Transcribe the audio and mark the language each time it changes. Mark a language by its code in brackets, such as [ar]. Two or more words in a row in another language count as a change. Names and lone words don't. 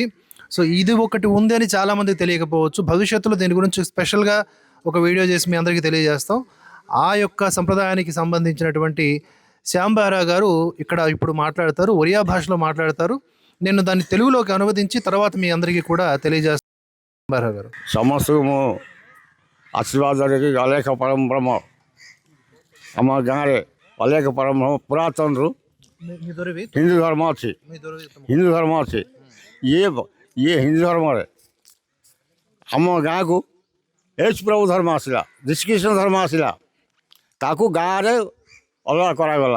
[te] సో ఇది ఒకటి ఉంది అని చాలా మందికి తెలియకపోవచ్చు. భవిష్యత్తులో దీని గురించి స్పెషల్గా ఒక వీడియో చేసి మీ అందరికీ తెలియజేస్తాం. ఆ యొక్క సంప్రదాయానికి సంబంధించినటువంటి శ్యామ్ బెహ్రా గారు ఇక్కడ ఇప్పుడు మాట్లాడతారు, ఒరియా భాషలో మాట్లాడతారు. నేను దాన్ని తెలుగులోకి అనువదించి తర్వాత మీ అందరికీ కూడా తెలియజేస్తాను. బెహ్రా గారు [or] ସମସ୍ତଙ୍କୁ ଆଶୀର୍ବାଦ ଦେଇକି ଅଲେଖ ପରମ୍ପରା ଆମ ଗାଁରେ ଅଲେଖ ପରମ୍ପରା ପୁରାତନରୁ ହିନ୍ଦୁ ଧର୍ମ ଅଛି. ଇଏ ହିନ୍ଦୁ ଧର୍ମରେ ଆମ ଗାଁକୁ ଏଚ୍ ପ୍ରଭୁ ଧର୍ମ ଆସିଲା, ଶ୍ରୀକୃଷ୍ଣ ଧର୍ମ ଆସିଲା, ତାକୁ ଗାଁରେ ଅଲଗା କରାଗଲା.